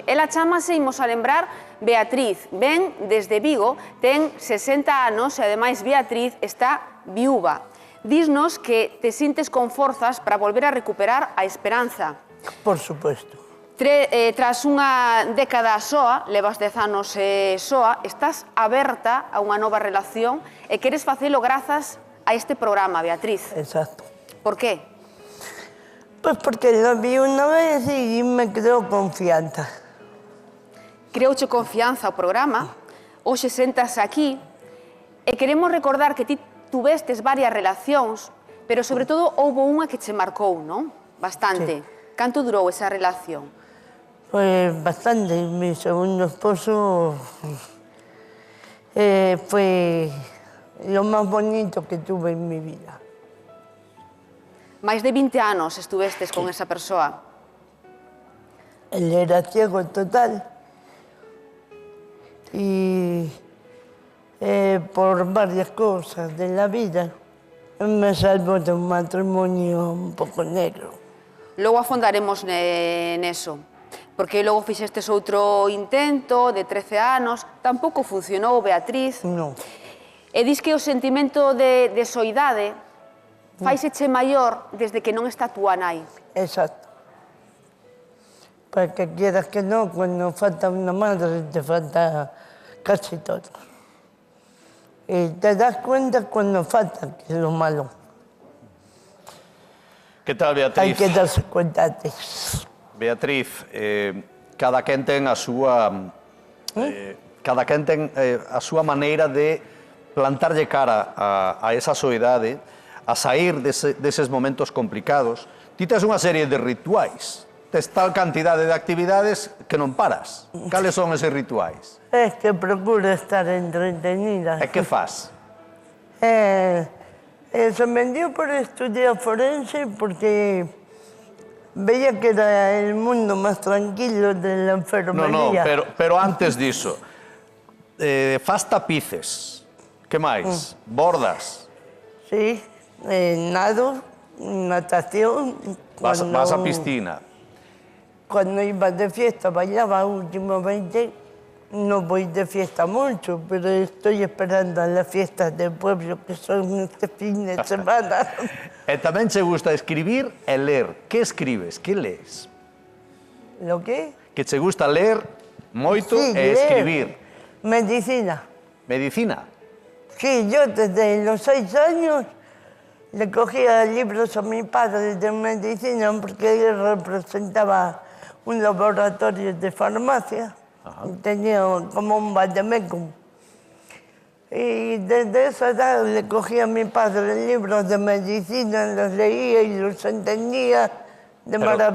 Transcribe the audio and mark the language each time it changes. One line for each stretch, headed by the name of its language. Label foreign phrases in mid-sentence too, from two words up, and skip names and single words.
Galician: Ela chamase, imos a lembrar, Beatriz. Ven desde Vigo, ten 60 anos e, ademais, Beatriz está viúva. Dísnos que te sintes con forzas para volver a recuperar a esperanza.
Spanish: Por supuesto.
Galician: Tras unha década soa, levas 10 anos soa, estás aberta a unha nova relación e queres facelo grazas a este programa, Beatriz. Exacto. Por qué?
Spanish: Pues porque lo vi una vez y me creó confianza.
Galician: Creouche confianza o programa, hoxe sentas aquí e queremos recordar que ti tuvestes varias relacións, pero sobre todo houve unha que che marcou, non? Bastante.
Spanish: Sí.
Galician: Canto durou esa relación?
Spanish: Pues bastante. Mi segundo esposo fue lo más bonito que tuve en mi vida.
Galician: Máis de 20 anos estuvestes con esa persoa.
Spanish: Él era ciego total y por varias cosas de la vida me salvó de un matrimonio un poco negro.
Galician: Logo afondaremos neso, porque logo fixestes outro intento de 13 anos, tampouco funcionou, Beatriz.
Spanish: No.
Galician: E dis que o sentimento de soidade faiseche maior desde que non está túa nai. Exacto.
Spanish: Porque quieras que no, cuando falta una madre te falta casi todo. Y te das cuenta cuando falta, que es lo malo.
Galician: Que tal, Beatriz?
Spanish: Hay que darse cuenta antes.
Galician: Beatriz, cada quen ten a súa maneira de plantarlle cara a esa soidade, a sair deses momentos complicados. Ti tes unha serie de rituais, tes tal cantidade de actividades que non paras. Cales son eses rituais?
Spanish: Es que procuro estar entretenida.
Galician: E que fas?
Spanish: Se me dio por estudiar forense porque veía que era el mundo más tranquilo de la enfermería.
Galician: Pero antes diso, fas tapices, que máis? Bordas?
Spanish: Sí, nado, natación.
Galician: Vas a piscina?
Spanish: Cuando iba de fiesta, bailaba últimamente. No voy de fiesta mucho, pero estoy esperando a las fiestas del pueblo que son este fin de semana.
Galician: E tamén che gusta escribir e ler. Que escribes? Que lees?
Spanish: ¿Lo qué?
Galician: Que che gusta ler moito
Spanish: Sí,
Galician: e escribir.
Spanish: Medicina.
Galician: Medicina?
Spanish: Sí, yo desde los 6 años le cogía libros a mi padre de medicina porque él representaba un laboratorio de farmacia. Y tenía como un vademecum. Y desde esa edad le cogía a mi padre libros de medicina, los leía y los entendía de maravilla.